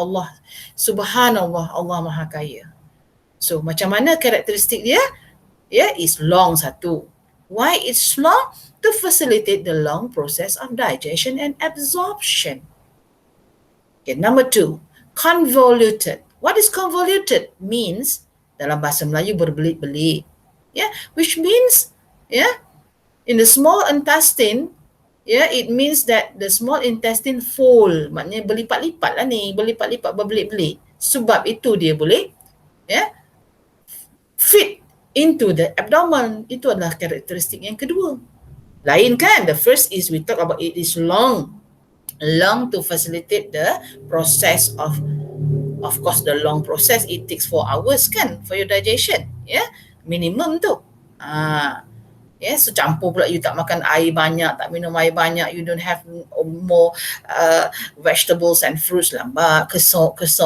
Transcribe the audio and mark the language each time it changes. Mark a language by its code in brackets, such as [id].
[ms] Allah, subhanallah, Allah maha kaya. So macam mana karakteristik dia? [en] Is long satu. Why it's long? To facilitate the long process of digestion and absorption. Okay, number 2, convoluted. What is convoluted? [ms] Means, dalam bahasa Melayu berbelit-belit. [en] Which means, in the small intestine, it means that the small intestine fold. [ms] Maknanya berlipat-lipat lah ni. Berlipat-lipat, berbelit-belit. Sebab itu dia boleh [en] fit into the abdomen. [ms] Itu adalah karakteristik yang kedua. Lain kan? [en] The first is we talk about it is long. Long to facilitate the process of course the long process, it takes 4 hours kan for your digestion. [ms] Minimum tu. So campur pula, you tak makan air banyak, tak minum air banyak, [en] you don't have more vegetables and fruits, [ms] lambat, kesok.